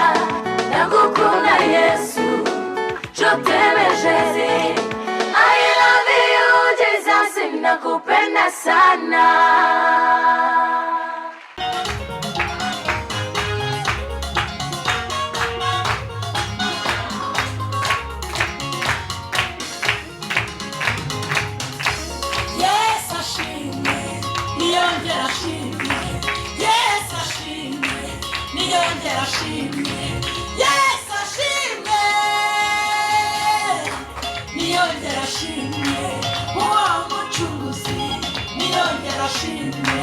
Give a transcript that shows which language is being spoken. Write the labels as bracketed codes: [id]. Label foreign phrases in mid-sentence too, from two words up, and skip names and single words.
[rw] Ndagukunda Yesu, [fr] je t'aime Jésus, [en] I love you Jesus, [sw] nakupenda sana. [rw] Yes, ashimwe, niyongera ashimwe. Yes, ashimwe, niyongera ashimwe. Yes, ashimwe, niyongera ashimwe. Uwo mucunguzi niyongera ashimwe.